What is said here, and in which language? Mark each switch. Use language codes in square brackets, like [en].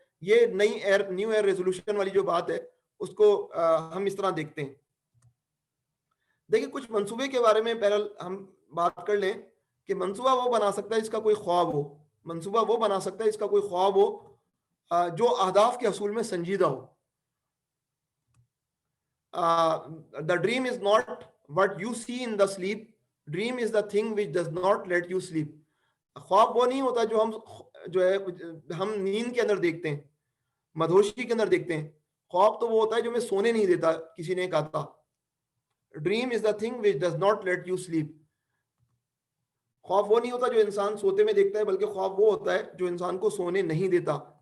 [ur] یہ new year resolution والی جو بات ہے اس کو ہم اس طرح دیکھتے ہیں. دیکھیں کچھ منصوبے کے بارے میں پہلے ہم بات کر لیں کہ منصوبہ وہ بنا سکتا ہے جس کا کوئی خواب ہو. منصوبہ وہ بنا سکتا ہے جس کا کوئی خواب ہو جو اہداف کے حصول میں سنجیدہ ہو. [en] The dream is not what you see in the sleep. Dream is the thing which does not let you sleep. [ur] خواب وہ نہیں ہوتا جو ہم نیند کے اندر دیکھتے ہیں, مدہوشی کے اندر دیکھتے ہیں. خواب تو وہ ہوتا ہے جو ہمیں سونے نہیں دیتا, کسی نے کہا تھا [en] Dream is the thing which does not let you sleep. [ur] خواب وہ نہیں ہوتا جو انسان سوتے میں دیکھتا ہے, بلکہ خواب وہ ہوتا ہے جو انسان کو سونے نہیں دیتا.